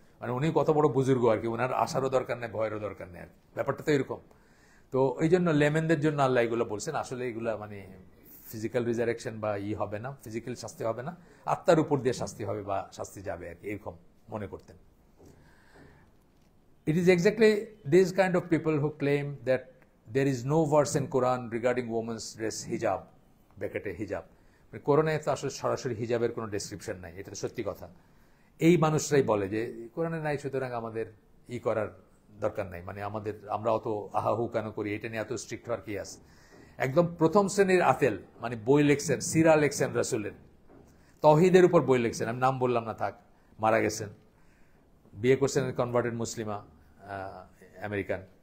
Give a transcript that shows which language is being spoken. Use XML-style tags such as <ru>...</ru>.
<bn>মানে উনি কত বড় বুজুর্গ আর কি, ওনার আশারও দরকার নেই, ভয়েরও দরকার নেই আর কি, ব্যাপারটা তো এরকম। তো এই জন্য লেমেনদের জন্য আল্লাহ এগুলো বলছেন, আসলে এগুলা মানে ফিজিক্যাল রিজারেকশন বা হবে না, ফিজিক্যাল শাস্তি হবে না, আত্মার উপর দিয়ে শাস্তি হবে বা শাস্তি যাবে আর কি, এরকম মনে করতেন।</bn> <en>It is exactly these kind of people who claim that there is no verse in Quran regarding women's dress hijab,</en> <bn>ব্র্যাকেটে হিজাব, কোরআনে তো আসলে সরাসরি হিজাবের কোনো ডেসক্রিপশন নাই, এটা সত্যি কথা। এই মানুষরাই বলে যে কোরআনে নাই, সুতরাং আমাদের করার দরকার নাই, মানে আমরা অত আহাহু কেন করি, এটা নিয়ে এত স্ট্রিক্ট হওয়ার কি আছে। একদম প্রথম শ্রেণীর আতেল, মানে বই লেখছেন, সিরা লেখছেন রাসূলের, তাওহীদের উপর বই লেখছেন, আমি নাম বললাম না থাক, মারা গেছেন, বিয়ে করছেন কনভার্টেড মুসলিমা, আমেরিকান।</bn>